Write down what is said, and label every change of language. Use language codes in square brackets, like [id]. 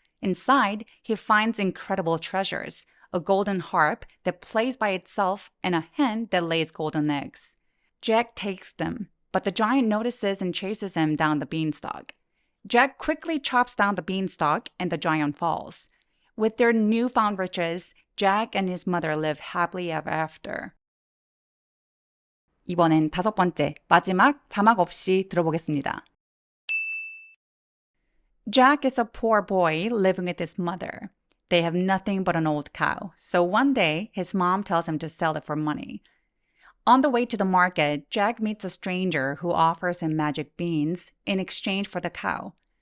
[en] Inside, he finds incredible treasures, a golden harp that plays by itself, and a hen that lays golden eggs. Jack takes them, but the giant notices and chases him down the beanstalk. Jack quickly chops down the beanstalk, and the giant falls. With their newfound riches, Jack and his mother live happily ever after. [ko] 이번엔 다섯 번째, 마지막 자막 없이 들어보겠습니다. [en] Jack is a poor boy living with his mother. They have nothing but an old cow, so one day his mom tells him to sell it for money. On the way to the market, Jack meets a stranger who offers him magic beans in exchange for the cow.